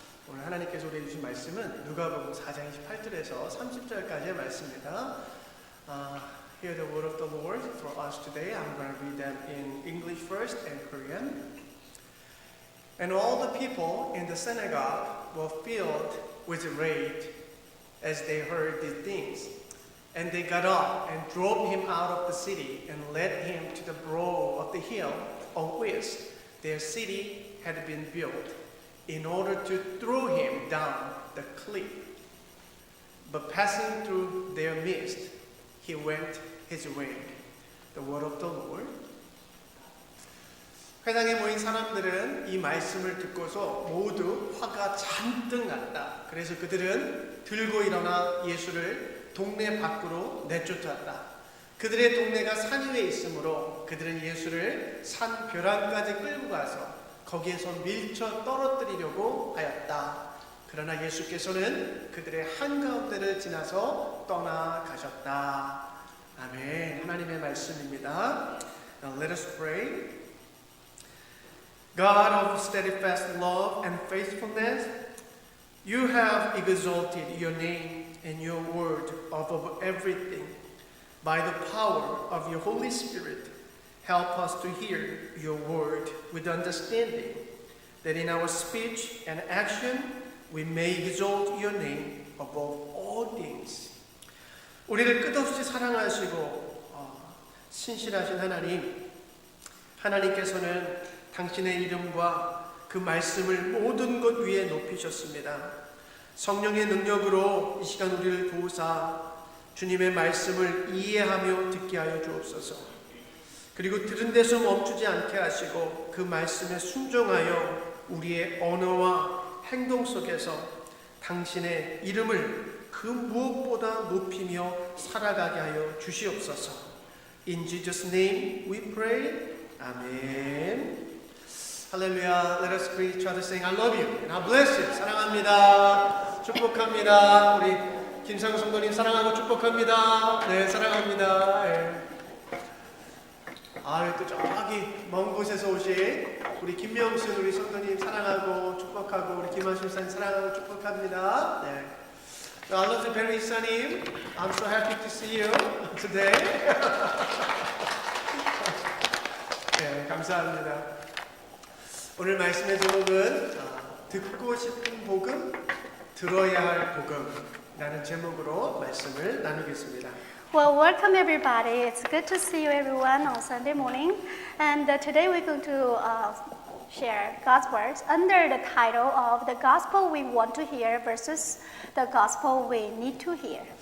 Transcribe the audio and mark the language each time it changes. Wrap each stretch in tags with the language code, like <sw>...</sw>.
<ko>오늘 하나님께서 우리에게 주신 말씀은 누가복음 4장 28절에서 30절까지의 말씀입니다.</ko> <en>Hear the word of the Lord for us today. I'm going to read them in English first and Korean. And all the people in the synagogue were filled with rage as they heard these things. And they got up and drove him out of the city and led him to the brow of the hill on which their city had been built, in order to throw him down the cliff. But passing through their midst, he went his way. The word of the Lord.</en> <ko>회당에 모인 사람들은 이 말씀을 듣고서 모두 화가 잔뜩 났다. 그래서 그들은 들고 일어나 예수를 동네 밖으로 내쫓았다. 그들의 동네가 산 위에 있으므로 그들은 예수를 산 벼랑까지 끌고 가서 거기에서 밀쳐 떨어뜨리려고 하였다. 그러나 예수께서는 그들의 한가운데를 지나서 떠나가셨다. 아멘. 하나님의 말씀입니다.</ko> <en>Now let us pray. God of steadfast love and faithfulness, you have exalted your name and your word above everything. By the power of your Holy Spirit, help us to hear your word with understanding, that in our speech and action we may exalt your name above all things.</en> <ko>우리를 끝없이 사랑하시고 신실하신 하나님께서는 당신의 이름과 그 말씀을 모든 것 위에 높이셨습니다. 성령의 능력으로 이 시간 우리를 도우사 주님의 말씀을 이해하며 듣게 하여 주옵소서. 그리고 들은 데서 멈추지 않게 하시고 그 말씀에 순종하여 우리의 언어와 행동 속에서 당신의 이름을 그 무엇보다 높이며 살아가게 하여 주시옵소서.</ko> <en>In Jesus' name we pray.</en> <ko>아멘. 할렐루야.</ko> <en>Let us greet each other saying I love you and I bless you.</en> <ko>사랑합니다. 축복합니다. 우리 김상우 성도님 사랑하고 축복합니다. 네, 사랑합니다. 네. 또 저기 먼 곳에서 오신 우리 김명순 우리 성도님 사랑하고 축복하고 우리 김하실 사님 사랑하고 축복합니다. 네.</ko> <en>I love you, 베리 사님. I'm so happy to see you today.</en> <ko>네, 감사합니다. 오늘 말씀의 제목은 듣고 싶은 복음, 들어야 할 복음이라는 제목으로 말씀을 나누겠습니다.</ko> <en>Well, welcome everybody. It's good to see you everyone on Sunday morning. And today we're going to share God's words under the title of The Gospel We Want to Hear versus The Gospel We Need to Hear.</en>